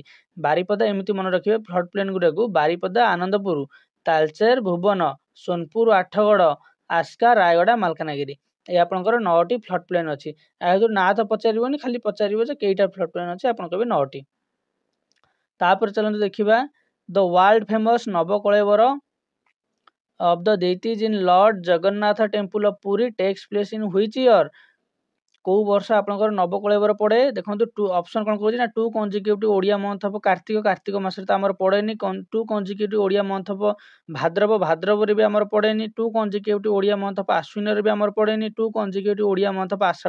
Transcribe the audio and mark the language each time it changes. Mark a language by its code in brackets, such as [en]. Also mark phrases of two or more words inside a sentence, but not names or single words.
[or] ବାରିପଦା ଏମିତି ମନେ ରଖିବେ [en] flood plain [or] ଗୁଡ଼ାକୁ, ବାରିପଦା, ଆନନ୍ଦପୁର, ତାଳଚେର, ଭୁବନ, ସୋନପୁର, ଆଠଗଡ଼, ଆସ୍କା, ରାୟଗଡ଼ା, ମାଲକାନଗିରି। ଏ ଆପଣଙ୍କର 9ଟି [en] flood plain [or] ଅଛି। ଏହା ଭିତରୁ ନାଁ ତ ପଚାରିବନି, ଖାଲି ପଚାରିବ ଯେ କେଇଟା [en] flood plain [or] ଅଛି, ଆପଣ କହିବେ 9ଟି। ତାପରେ ଚାଲନ୍ତୁ ଦେଖିବା [en] the world famous ନବକଳେବର of the deities in Lord Jagannath Temple of Puri takes place in which year? [or] କୋଉ ବର୍ଷ ଆପଣଙ୍କର ନବକଳେବର ପଡ଼େ? ଦେଖନ୍ତୁ ଅପସନ୍ କ'ଣ କହୁଛି ନା 2 [en] consecutive Odia month [or] ହବ କାର୍ତ୍ତିକ ମାସରେ ତ ଆମର ପଡ଼େନି। 2 [en] consecutive Odia month [or] ହବ ଭାଦ୍ରବରେ ବି ଆମର ପଡ଼େନି। 2 [en] consecutive Odia month [or] ହବ ଆଶ୍ୱିନରେ ବି ଆମର ପଡ଼େନି। 2 [en] consecutive Odia month [or] ହବ ଆଷାଢ଼।